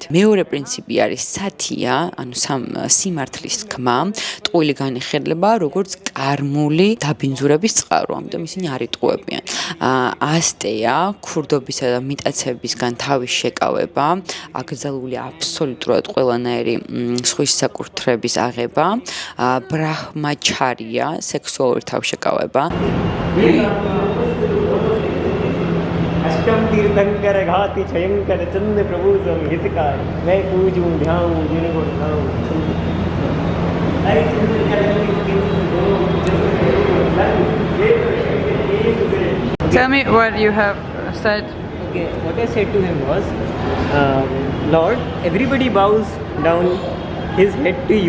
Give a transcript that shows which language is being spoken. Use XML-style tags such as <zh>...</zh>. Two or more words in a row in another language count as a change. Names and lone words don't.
<ka>მეორე პრინციპი არის სათია, ანუ სიმართლის თქმა, ტყუილი განიხილება, როგორც კარმული დაბინძურების წყარო, ამიტომ ისინი არ იტყუებიან. ასტეა, ქურდობისა და მიტაცებისგან თავის შეკავება, აკრძალული აბსოლუტურად ყველანაირი სხვის საკურთხევის აღება, ბრაჰმაჩარია, სექსუალური თავშეკავება.</ka> <hi>अष्टम तीर्थंकर घाति छयंकर चंद्र प्रभु सम हितकार मैं पूजूं ध्याऊं जिनको ध्याऊं</hi> <en>Tell me what you have said. Okay, what I said to him was, Lord, everybody bows down his head to you.</en>